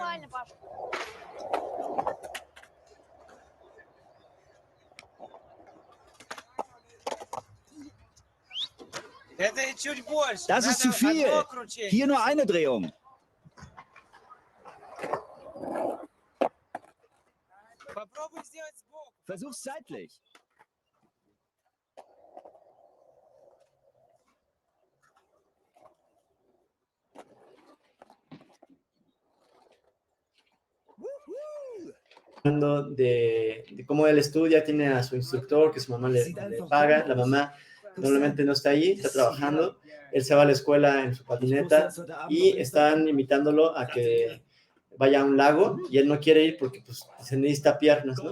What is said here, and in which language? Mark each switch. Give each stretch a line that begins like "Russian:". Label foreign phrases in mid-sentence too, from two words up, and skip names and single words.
German: Das ist zu viel. Hier nur eine Drehung. Versuch's seitlich.
Spanish: Hablando de cómo él estudia, tiene a su instructor que su mamá le paga, la mamá normalmente no está ahí, está trabajando, él se va a la escuela en su patineta y están invitándolo a que vaya a un lago y él no quiere ir porque pues se necesita piernas, ¿no?